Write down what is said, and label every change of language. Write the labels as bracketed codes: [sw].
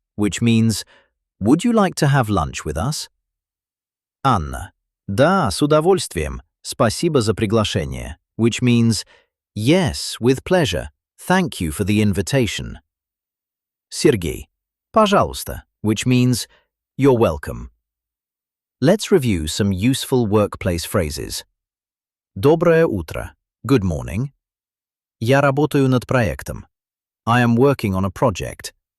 [en] Which means, would you like to have lunch with us? [ru] Анна. Да, с удовольствием. Спасибо за приглашение. [en] Which means, yes, with pleasure. Thank you for the invitation. Sergey, [ru] пожалуйста, [en] which means you're welcome. Let's review some useful workplace phrases. [ru] Доброе утро. [en] Good morning. [ru] Я работаю над проектом. [en] I am working on a project.